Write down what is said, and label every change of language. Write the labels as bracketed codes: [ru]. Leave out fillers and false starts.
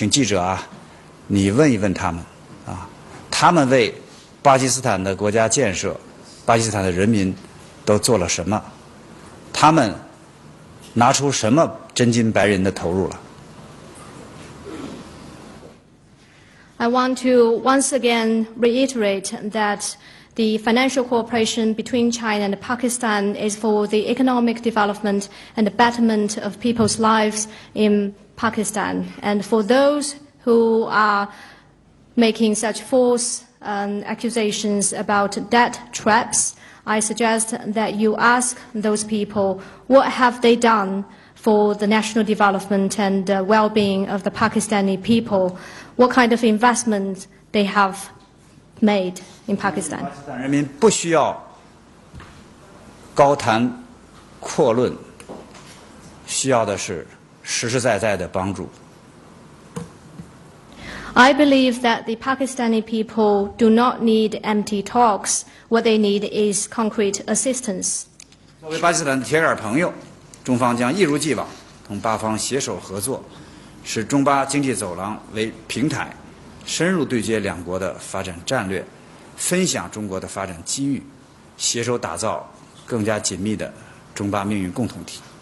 [zh] 请记者啊，你问一问他们啊，他们为巴基斯坦的国家建设、巴基斯坦的人民都做了什么？他们拿出什么真金白银的投入了？ [en] I want to once again reiterate that the financial cooperation between China and Pakistan is for the economic development and the betterment of people's lives in Pakistan. And for those who are making such false accusations about debt traps, I suggest that you ask those people what have they done for the national development and well-being of the Pakistani people, what kind of investment they have made in Pakistan. [zh] 巴基斯坦人民不需要高谈阔论，需要的是实实在在的帮助。 [en] I believe that the Pakistani people do not need empty talks. What they need is concrete assistance. [zh] 作为巴基斯坦的铁杆朋友，中方将一如既往同巴方携手合作，使中巴经济走廊为平台，深入对接两国的发展战略，分享中国的发展机遇，携手打造更加紧密的中巴命运共同体。